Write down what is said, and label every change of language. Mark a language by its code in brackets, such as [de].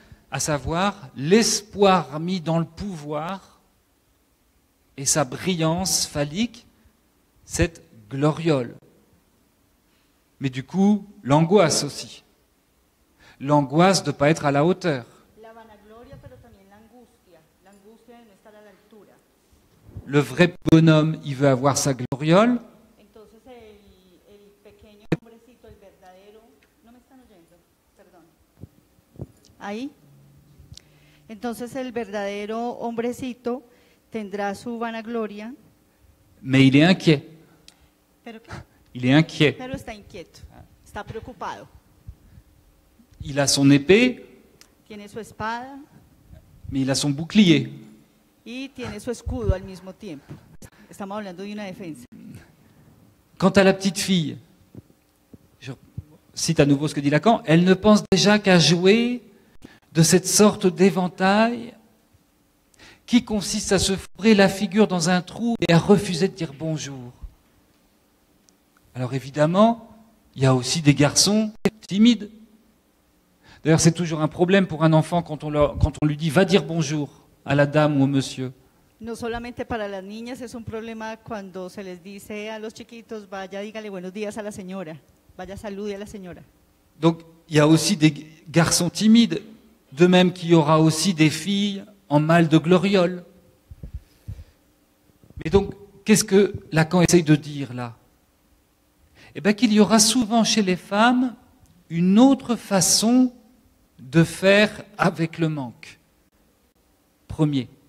[fr] À savoir l'espoir mis dans le pouvoir et sa brillance phallique, cette gloriole. Mais du coup, l'angoisse aussi. L'angoisse de ne pas être à la hauteur. [es] La vanagloria, pero también la angustia de no estar a la altura. [fr] Le vrai bonhomme, il veut avoir sa gloriole. [es] Entonces el pequeño hombrecito, el verdadero, no me están oyendo, perdón. Ahí. Entonces el verdadero hombrecito tendrá su vanagloria, [fr] Mais il est inquiet. [es] pero, ¿qué? [fr] Il est inquiet. [es] Pero está inquieto, está preocupado. [fr] Il a son épée, [es] Tiene su espada [fr] mais il a son bouclier. [es] y tiene su escudo al mismo tiempo. Estamos hablando de una defensa. [fr] Quant à la petite fille, je cite à nouveau ce que dit Lacan, elle ne pense déjà qu'à jouer de cette sorte d'éventail qui consiste à se fourrer la figure dans un trou et à refuser de dire bonjour. Alors évidemment, il y a aussi des garçons timides. D'ailleurs, c'est toujours un problème pour un enfant quand on lui dit « va dire bonjour » à la dame ou au monsieur. [es] No solamente para las niñas es un problema cuando se les dice a los chiquitos, vaya, dígale buenos días a la señora, vaya, salude a la señora. [fr] Donc, il y a aussi des garçons timides, de même qu'il y aura aussi des filles en mal de gloriole. Mais donc, qu'est-ce que Lacan essaye de dire là? Eh bien, qu'il y aura souvent chez les femmes une autre façon de faire avec le manque. Premier.